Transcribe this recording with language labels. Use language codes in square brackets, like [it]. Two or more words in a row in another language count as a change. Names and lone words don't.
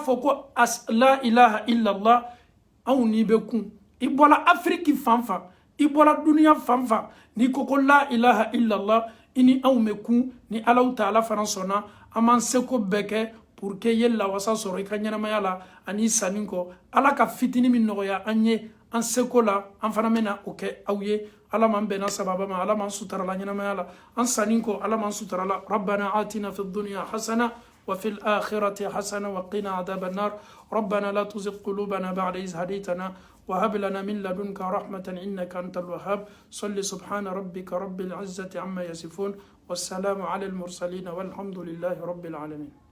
[bm] fɔ ko [ar] لا إله إلا الله [bm] anw n'i bɛ kun i bɔra Afrique fan fan i bɔra duniya fan fan n'i ko [ar] لا إله إلا الله [bm] i ni anw bɛ kun ni Alahu Taala fana sɔnna an b'an seko bɛɛ kɛ [fr] pour que [bm] ye lawasa sɔrɔ i ka ɲɛnamaya la ani sanni kɔ Ala ka fitini min nɔgɔya an ye an seko la an fana bɛna o kɛ aw ye Ala m'an bɛnna sababa ma Ala m'an sutura la ɲɛnamaya la an sanni kɔ Ala m'an sutura la [ar] ربنا آتنا في الدنيا حسنة وفي الآخرة حسنة وقنا عذاب النار ربنا لا تزغ قلوبنا بعد إذ هديتنا وهب لنا من لدنك رحمة إنك أنت الوهاب صل سبحان ربك رب العزة عما يصفون والسلام على المرسلين والحمد لله رب العالمين